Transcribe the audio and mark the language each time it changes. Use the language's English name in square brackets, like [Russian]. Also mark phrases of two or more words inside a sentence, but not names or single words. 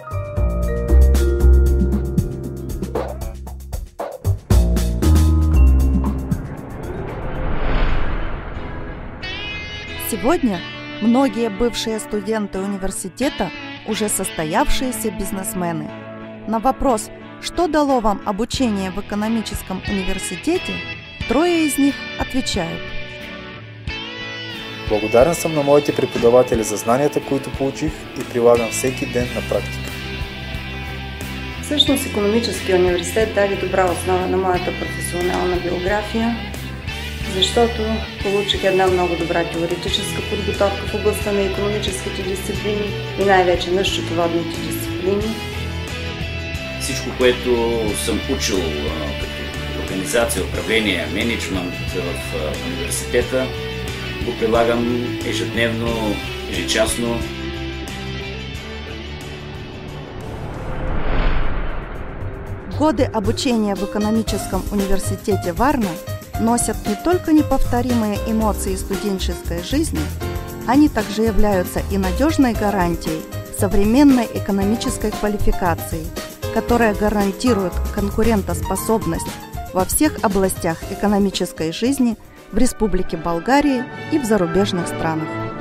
[Russian] Сегодня многие бывшие студенты университета уже состоявшиеся бизнесмены. На вопрос, что дало вам обучение в экономическом университете, 3 из них отвечают: [Bulgarian] Благодарен съм на моите преподаватели за знанията, които получих и прилагам всеки ден на практика. Всъщност икономическия университет даде добра основа на моята професионална биография, защото получих една много добра теоретическа подготовка в областта на икономическите дисциплини и най-вече на счетоводните дисциплини. Всичко, което съм учил като организация, управление, мениджмънт в университета, го прилагам ежедневно, ежечасно. [Russian] Годы обучения в экономическом университете Варна носят не только неповторимые эмоции студенческой жизни, они также являются и надежной гарантией современной экономической квалификации, которая гарантирует конкурентоспособность во всех областях экономической жизни в Республике Болгарии и в зарубежных странах.